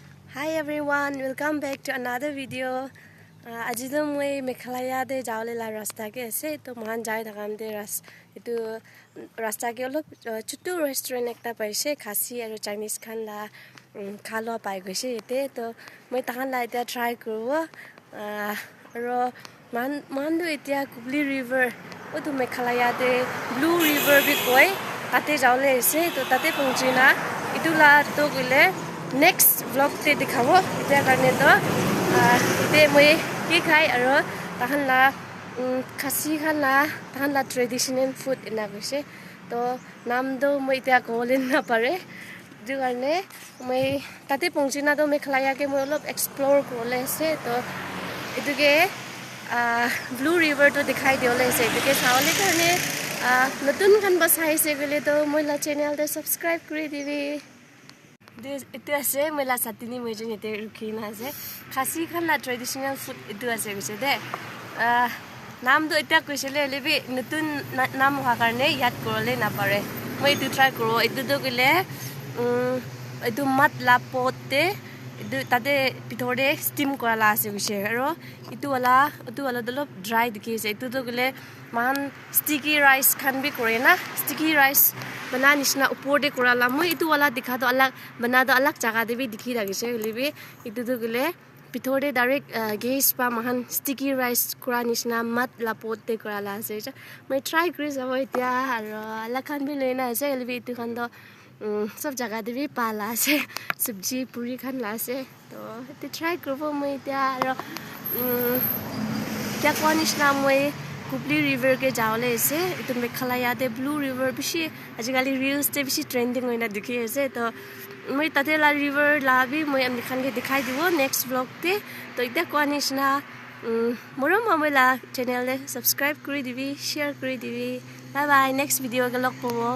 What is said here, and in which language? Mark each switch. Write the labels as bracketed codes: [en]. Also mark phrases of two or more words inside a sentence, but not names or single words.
[en] Hi everyone, welcome back to another video. [nag] Aji to moi Meghalaya de jawle la rasta ke ase to man jai thakam de etu rasta ke olop chutu restaurant ekta paise khasi aru Chinese khan la khalo pai goise ete to moi tahan la eta try korbo aro man do etia Kubli river otu Meghalaya de Blue river bi koi tate jawle ase to tate pongchina itula to gile [en] next vlog [nag] te dikhabo ite karne to ite moi ki khai aro tahan la khasi khan la [en] traditional food [nag] ina goise to nam do moi ite kolen na pare du karne moi tate pongchina to Meghalaya ke moi olop explore korle ase to ituke Blue river to dikhai diole ase ituke saole karne notun khan basai se gele to moi la channel te subscribe kori dibi itu ase moi la satini moi jene te rukhina ase khasi khan la [en] traditional food [nag] itu ase gise de nam do eta koisele lebi notun nam ha karne yad korle na pare moi itu try koro itu do gele itu mat la pote itu tade pithore steam korala ase gise aro itu wala dolop dry dikise itu do gele man [en] sticky rice [nag] khan bi kore na [en] sticky rice [nag] bana nishna upor de korala moi itu wala dikha do alag bana do alag jaga de bi dikhi ragise lebi itu do gele pithore direct gas pa mahan [en] sticky rice [nag] kora nishna mat la pot de korala ase moi try kri jabo etia aro alag khan bi leina ase lebi itu khan do सब जगह de bi pala ase sabji puri khan la ase to ite try korbo moi etia aro kya konishna moi Kubli river ke jawle ase itu Meghalaya de Blue river bishi ajikali reels te bishi trending hoina dikhi ase to moi tate la river la bi moi amni khan ke dikhai dibo [en] next vlog [nag] te to ite konishna morom moi la channel le subscribe kori dibi share kori dibi [en] bye bye next video [nag] ke log pobo